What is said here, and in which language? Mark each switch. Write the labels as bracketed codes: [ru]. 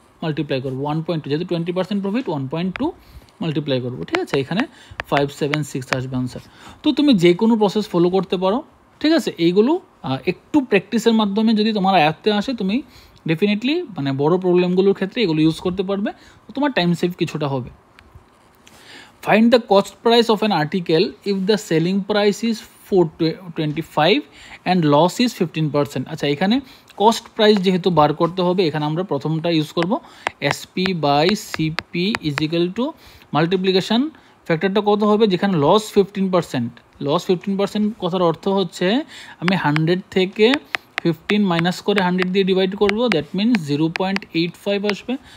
[bn] Multiply করবো 1.2, যেহেতু 20% profit 1.2 multiply করবো, ঠিক আছে। এখানে 576 আসবে আনসার। তো তুমি যে কোনো প্রসেস ফলো করতে পারো, ঠিক আছে। এইগুলো একটু প্র্যাকটিসের মাধ্যমে যদি তোমার আয়ত্তে আসে, তুমি ডেফিনেটলি মানে বড় প্রবলেমগুলোর ক্ষেত্রে এগুলো ইউজ করতে পারবে, তোমার টাইম সেভ কিছুটা হবে। [en] Find the cost price of an article if the selling price is 425 and loss is 15%. [bn] আচ্ছা, এখানে কস্ট প্রাইস যেহেতু বার করতে হবে, এখানে আমরা প্রথমটা ইউজ করব SP by CP is equal to multiplication ফ্যাক্টরটা কত হবে, যেখানে লস 15%। লস 15% কথার অর্থ হচ্ছে আমি 100 থেকে 15 মাইনাস করে 100 দিয়ে ডিভাইড করবো, দ্যাট মিনস 0.85 আসবে।